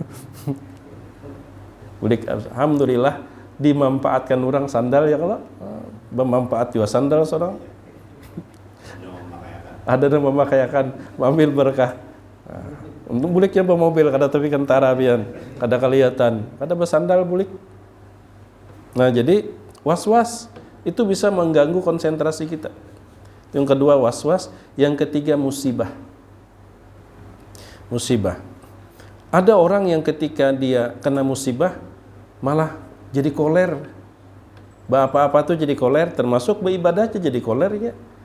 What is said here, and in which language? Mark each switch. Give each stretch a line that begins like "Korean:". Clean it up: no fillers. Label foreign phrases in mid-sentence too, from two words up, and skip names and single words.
Indonesian: Boleh, alhamdulillah dimanfaatkan orang sandal ya, kalau bermanfaat juga sandal seorang. Ada yang memakaikan ambil berkah.
Banjar: Untuk buliknya bermobil kada tapi kentara pian, kada kelihatan, kada bersandal bulik.
Indonesian: Nah, jadi was-was itu bisa mengganggu konsentrasi kita. Yang kedua was-was, yang ketiga musibah. Musibah. Ada orang yang ketika dia kena musibah malah jadi koler. Apa-apa tuh jadi koler, termasuk beribadah aja jadi koler ya.